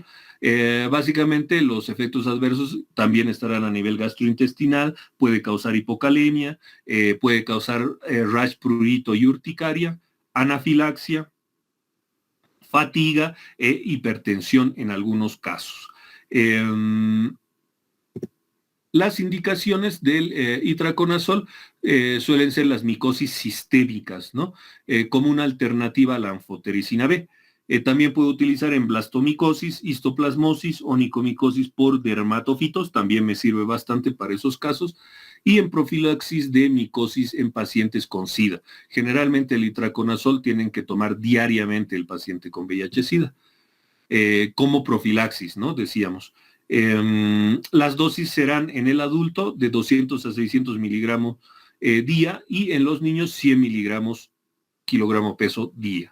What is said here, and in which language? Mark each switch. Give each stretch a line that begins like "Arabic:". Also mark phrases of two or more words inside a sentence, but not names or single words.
Spanish: Básicamente los efectos adversos también estarán a nivel gastrointestinal, puede causar hipocalemia, puede causar rash, prurito y urticaria, anafilaxia, fatiga e hipertensión en algunos casos. Las indicaciones del itraconazol suelen ser las micosis sistémicas, ¿no? Como una alternativa a la anfotericina B. También puede utilizar en blastomicosis, histoplasmosis, onicomicosis por dermatofitos, también me sirve bastante para esos casos, y en profilaxis de micosis en pacientes con SIDA. Generalmente el itraconazol tienen que tomar diariamente el paciente con VIH-Sida, como profilaxis, ¿no? Decíamos. Las dosis serán en el adulto de 200 a 600 miligramos día y en los niños 100 miligramos kilogramo peso día.